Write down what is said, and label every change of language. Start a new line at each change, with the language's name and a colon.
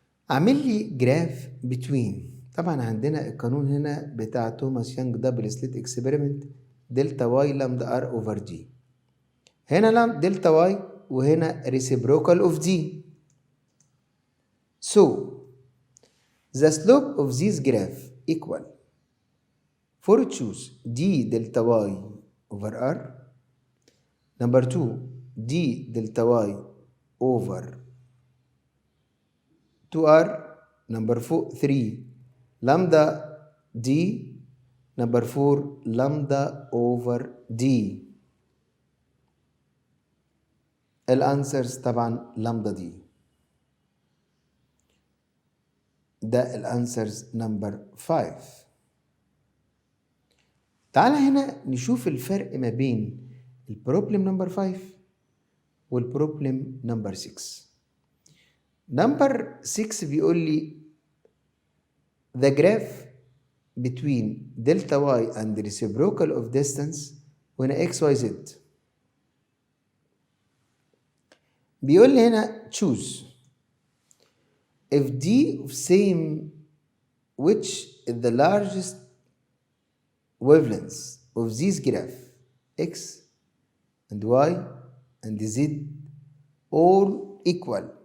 Arabic: اعمل لي جراف between. طبعا عندنا القانون هنا بتاع توماس يانج دبل سليت اكسبيرمنت دلتا واي لامدا ار اوفر جي. هنا دلتا واي وهنا
English: reciprocal of g. So the slope of this graph equal. For choose d delta y over r. Number 2 d delta y over 2r. Number 3 lambda d. Number 4 lambda over d.
Arabic: الانسرز طبعا لامدا دي. ده الانسرز نمبر 5. تعالى هنا نشوف الفرق ما بين البروبلم نمبر 5 والبروبلم نمبر 6. نمبر 6 بيقول لي
English: the graph between delta y and the reciprocal of distance when x y z.
Arabic: بيقول لي هنا
English: choose if d of same which is the largest wavelengths of this graph x and y and z all equal.